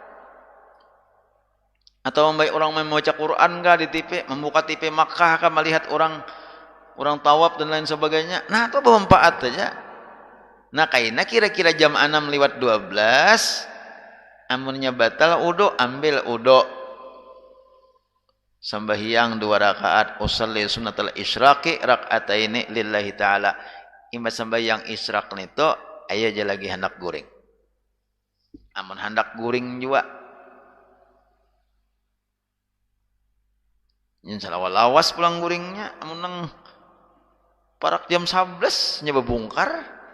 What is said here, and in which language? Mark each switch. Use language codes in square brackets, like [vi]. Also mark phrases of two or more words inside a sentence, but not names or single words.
[id] Atau orang membaca Quran kah di TV, membuka TV Makkah kah melihat orang tawaf dan lain sebagainya. [bjn] Nah, itu bermanfaat aja. Nah, kayaknya kira-kira jam 6:12 amunnya batal udu, ambil udu. [id] Sembahyang 2 rakaat, [ar] usalli sunnatul isyraqi raka'ataini lillahi ta'ala. [bjn] Imba sembahyang isyraq nito aya aja lagi hendak guring. Amun hendak guring juga [ar] insya Allah [bjn] lawas pulang guringnya, amun nang parak jam 11 nya bebungkar.